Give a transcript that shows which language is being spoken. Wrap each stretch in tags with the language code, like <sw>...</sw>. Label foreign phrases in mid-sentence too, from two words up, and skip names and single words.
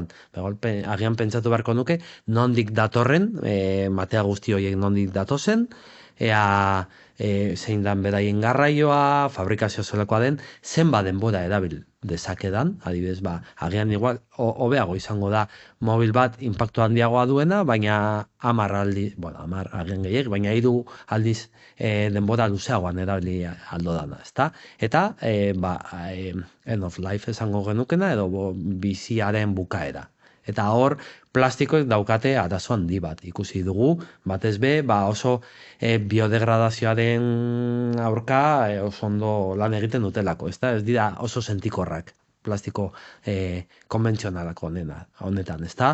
<eu>Agian pentsatu beharko nuke, nondik datorren, matea guzti horiek nondik datozen, zein dan beraien garraioa, fabrikazio zelakoa den, zenba denbora erabil dezakedan, adibidez, agian igual, hobeago izango da mobil bat inpaktu handiagoa duena, baina 10 aldiz, 10 agian gehiek, baina 3 aldiz denbora luzeagoan erabili aldo dana, ezta? Eta,</eu> <en>end of life</en> <eu>esango genukena, edo biziaren bukaera. Eta hor, plastikoek daukate arazo handi bat ikusi dugu, batez be, oso biodegradazioaren aurka oso ondo lan egiten dutelako, ezta? Ez dira oso sentikorrak plastiko konbentzionalako honetan, ezta?</eu>